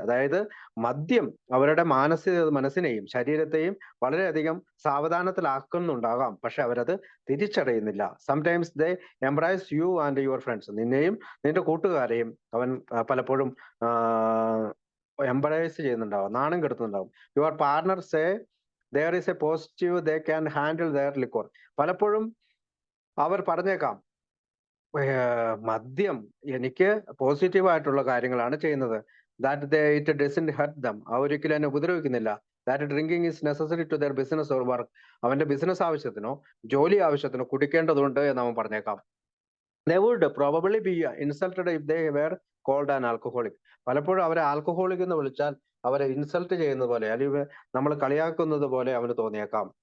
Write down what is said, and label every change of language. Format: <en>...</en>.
<ml>അതായത് മദ്യം അവരുടെ മനസ്സിനെയും ശരീരത്തെയും വളരെയധികം സാവധാനത്തിലാക്കുന്നുണ്ടാകാം, പക്ഷെ അവരത് തിരിച്ചറിയുന്നില്ല.</ml> <en>Sometimes they embrace you and your friends.</en> <ml>നിന്നെയും നിന്റെ കൂട്ടുകാരെയും അവൻ പലപ്പോഴും എംബ്രൈസ് ചെയ്യുന്നുണ്ടാവും, നാണം കെടുത്തുന്നുണ്ടാവും.</ml> <en>Your partner say there is a positive they can handle their liquor.</en> <ml>പലപ്പോഴും അവർ പറഞ്ഞേക്കാം, മദ്യം എനിക്ക് പോസിറ്റീവായിട്ടുള്ള കാര്യങ്ങളാണ് ചെയ്യുന്നത്.</ml> <en>It doesn't hurt them.</en> <ml>ഒരിക്കലും എന്നെ ഉപദ്രവിക്കുന്നില്ല.</ml> <en>That drinking is necessary to their business or work.</en> <ml>അവന്റെ ബിസിനസ് ആവശ്യത്തിനോ ജോലി ആവശ്യത്തിനോ കുടിക്കേണ്ടതുണ്ട് എന്ന് അവൻ പറഞ്ഞേക്കാം.</ml> <en>They would probably be insulted if they were called an alcoholic.</en> <ml>പലപ്പോഴും അവരെ ആൽക്കഹോളിക് എന്ന് വിളിച്ചാൽ അവരെ ഇൻസൾട്ട് ചെയ്യുന്ന പോലെ അല്ലെങ്കിൽ നമ്മൾ കളിയാക്കുന്നത് പോലെ അവന് തോന്നിയേക്കാം.</ml>